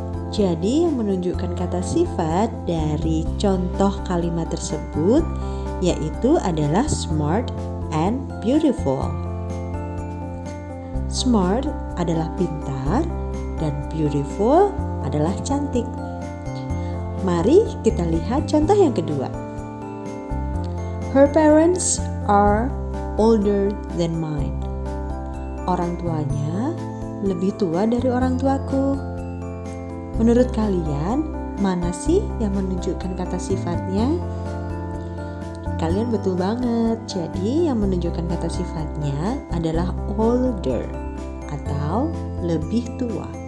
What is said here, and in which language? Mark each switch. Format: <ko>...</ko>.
<id>Jadi yang menunjukkan kata sifat dari contoh kalimat tersebut yaitu adalah smart and beautiful. Smart adalah pintar dan beautiful adalah cantik. Mari kita lihat contoh yang kedua.</id> <en>Her parents are older than mine.</en> <id>Orang tuanya lebih tua dari orang tuaku. Menurut kalian, mana sih yang menunjukkan kata sifatnya? Kalian betul banget. Jadi yang menunjukkan kata sifatnya adalah older atau lebih tua.</id>